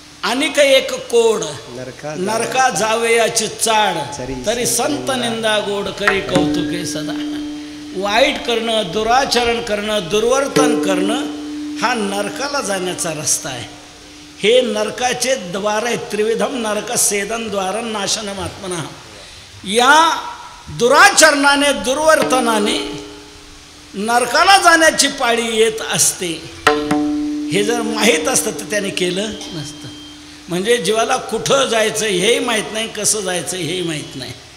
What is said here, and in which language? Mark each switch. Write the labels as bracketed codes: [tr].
[mr] आणि काही एक कोड, नरका जावे याची चाड, तरी संत निंदा गोड करी कौतुके सदा. वाईट करणं, दुराचरण करणं, दुर्वर्तन करणं हा नरकाला जाण्याचा रस्ता आहे. हे नरकाचे द्वार आहे. [sa] त्रिविधम नरक सेदन द्वारं नाशनम आत्मना. [mr] या दुराचरणाने, दुर्वर्तनाने नरकाला जाण्याची पाळी येत असते. हे जर माहीत असतं तर त्याने केलं नसतं. म्हणजे जीवाला कुठं जायचं हेही माहीत नाही, कसं जायचं हेही माहीत नाही.